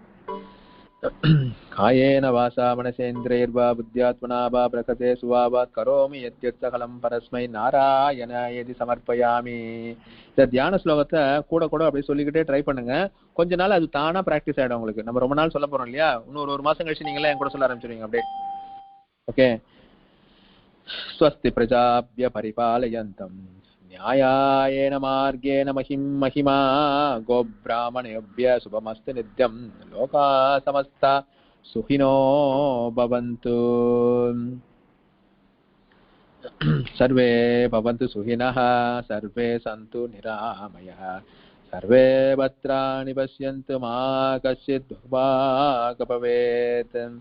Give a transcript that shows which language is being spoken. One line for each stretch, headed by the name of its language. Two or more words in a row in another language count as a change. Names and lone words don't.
Sanskrit: कायेन वाचा मनसेन्द्रियैर्वा बुद्ध्यात्मना वा प्रकृते स्वभावात् करोमि यद्यत् सकलं परस्मै नारायणायेति समर्पयामि.
Tamil: இந்த தியான ஸ்லோகத்தை கூட கூட அப்படி சொல்லிக்கிட்டே ட்ரை பண்ணுங்க. கொஞ்ச நாள் அது தானா பிராக்டிஸ் ஆயிடும் உங்களுக்கு. நம்ம ரொம்ப நாள் சொல்ல போறோம் இல்லையா, இன்னும் ஒரு மாசம் கழிச்சு நீங்களே என் கூட சொல்ல ஆரம்பிச்சிருவீங்க அப்படியே.
Sanskrit: ஓகே. स्वस्ति प्रजाभ्य परिपालयन्तम् न्यायायेन मार्गेण महिमा गोब्राह्मणेभ्यः शुभमस्तु नित्यं लोका समस्ता सुखिनो भवन्तु सर्वे भवन्तु सुखिनः सर्वे सन्तु निरामयः सर्वे भद्राणि पश्यन्तु मा कश्चित् दुर्भाग्यः भवेत्